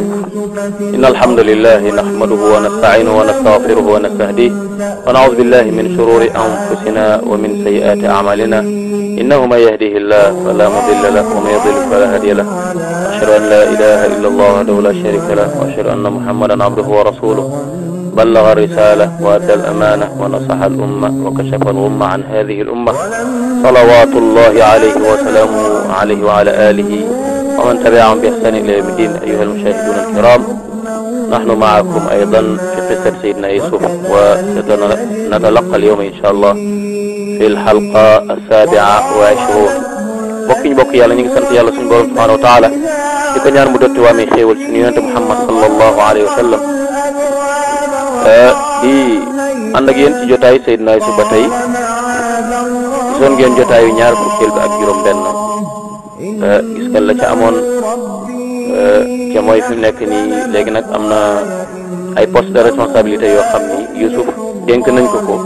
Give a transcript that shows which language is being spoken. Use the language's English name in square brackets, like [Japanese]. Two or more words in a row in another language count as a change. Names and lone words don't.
[Arabic] إن الحمد لله نحمده ونستعينه ونستغفره ونستهديه ونعوذ بالله من شرور أنفسنا ومن سيئات أعمالنا إنه من يهده الله فلا مضل له ومن يضلل فلا هادي له أشهد أن لا إله إلا الله وحده لا شريك له وأشهد أن محمدا عبده ورسوله بلغ الرسالة وأدى الأمانة ونصح الأمة وكشف الغمة عن هذه الأمة صلوات الله عليه وسلامه عليه وعلى آله ومن تبعهم بإحسان إلى يوم الدين. أيها المشاهدون الكرام، نحن معكم أيضا في قصة سيدنا يوسف، وسنتلقى اليوم إن شاء الله في الحلقة 27. [Wolof] bokk yàlla ñu ngi sant yàlla suñu borom [Arabic] سبحانه وتعالى [Wolof] di ko ñaan mu dotti waamee xéewal suñu yonente Muhammad [Arabic] صلى الله عليه وسلم [Wolof] di ànd ak yéen ci jotaay Seydina Yuusuf ba tey gisoon ngeen jotaayu ñaar fukkeel bi ak juróom benn gis nga la ca amoon ca mooy fi mu nekk nii léegi nag am na ay [French] poste de responsabilité [Wolof] yoo xam ni Yuusuf dénk nañ ko